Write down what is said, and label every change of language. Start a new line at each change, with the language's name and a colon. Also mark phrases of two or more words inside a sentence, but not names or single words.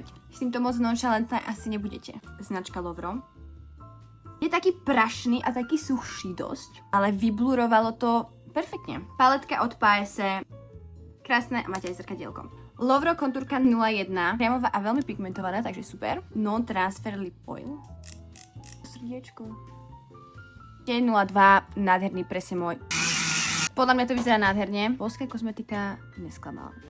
Slovak: S týmto moc nonchalantné asi nebudete. Značka Lovro. Je taký prašný a taký suchší dosť, ale vyblurovalo to perfektne. Paletka od Paese. Krásne a máte aj zrkadielko. Lovro kontúrka 01, priamová a veľmi pigmentovaná, takže super.
English: Non-transfer lip oil.
Slovak: Srdiečko. Deň 02, nádherný, presne môj. Podľa mňa to vyzerá nádherne. Poľská kozmetika nesklamala.